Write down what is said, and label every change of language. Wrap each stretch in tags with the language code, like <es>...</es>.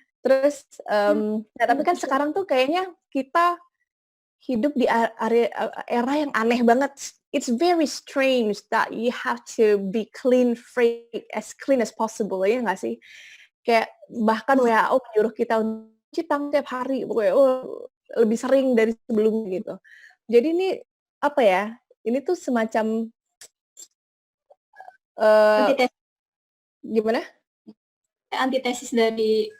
<id>Terus, nah tapi kan sekarang tuh kayaknya kita hidup di era yang aneh banget.</id> <en>It's very strange that you have to be as clean as possible,</en> <id>ya nggak sih? Kayak bahkan WHO menyuruh kita untuk cuci tangan tiap hari, pokoknya lebih sering dari sebelumnya gitu. Jadi ini apa ya? Ini tuh semacam Antitesis, gimana? antitesis dari</id>